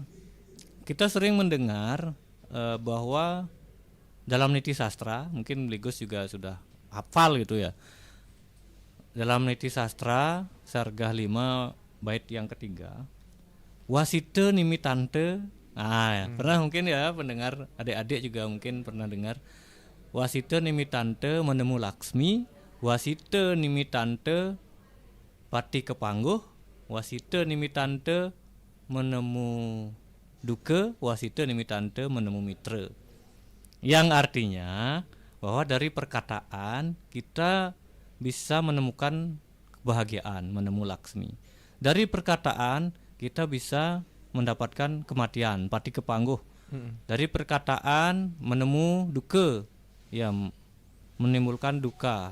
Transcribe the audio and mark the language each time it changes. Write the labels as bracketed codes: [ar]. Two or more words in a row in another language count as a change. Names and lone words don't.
[id] Kita sering mendengar bahwa dalam niti sastra, mungkin Ligos juga sudah hafal gitu ya. Dalam niti sastra Sargah 5 bait yang ketiga, [kaw] wasite nimitante. [id] Pernah mungkin ya pendengar adik-adik juga mungkin pernah dengar. [kaw] Wasite nimitante menemu Laksmi, wasite nimitante pati kepangguh, wasite nimitante menemu duka, wasite nimitante menemu mitra. [id] Yang artinya bahwa dari perkataan kita bisa menemukan kebahagiaan, [kaw] menemu Laksmi. [id] Dari perkataan kita bisa mendapatkan kematian, [kaw] pati kepangguh. [id] Dari perkataan [kaw] menemu duka, [id] ya menimbulkan duka.